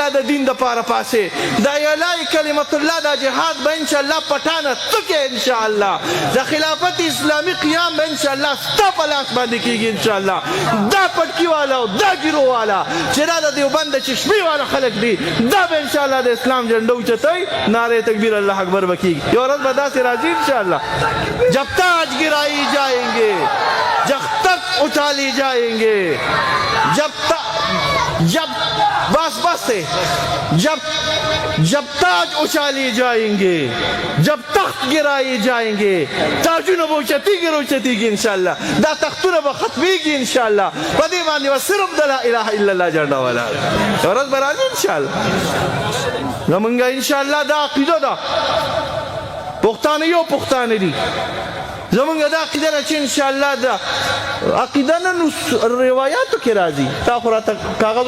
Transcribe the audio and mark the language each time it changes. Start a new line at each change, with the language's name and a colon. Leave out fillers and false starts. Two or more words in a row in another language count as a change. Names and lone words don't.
Pashto: د دین دپاره پاسې دا اعلی کلمت الله دا جهاد به انشاءالله پټانه ته کې انشاءالله د خلافت اسلامي قیام به انشاءالله ستا په لاس باندې کېږي انشاءالله دا پټکي والا او دا ګیرو والا چې دا د دیوبند د چشمې والا خلک دي دا به انشاءالله د اسلام جنډه اوچتوي نعرې تکبیر الله اکبر به کېږي یو ورځ به داسې راځي انشاءالله
Urdu: جب تاج گرائی جائیں گے جب تک اچھالی جائیں گے جب تاج اچھالی جائیں گے جب تخت گرائی جائیں گے
Pashto: تاجونه به اوچتیږي انشاءالله دا تختونه به ختمیږي انشاءالله په دې باندې به صرف د لا اله الا الله جنډه ولاړه یوه ورځ به راځي انشاءالله زمونږ انشاءالله دا عقیده ده پښتانه یو پښتانه دي زمونږ دا عقیده ده چې انشاءالله دا عقیده نه نو روایاتو کې راځي تا خو راته کاغذ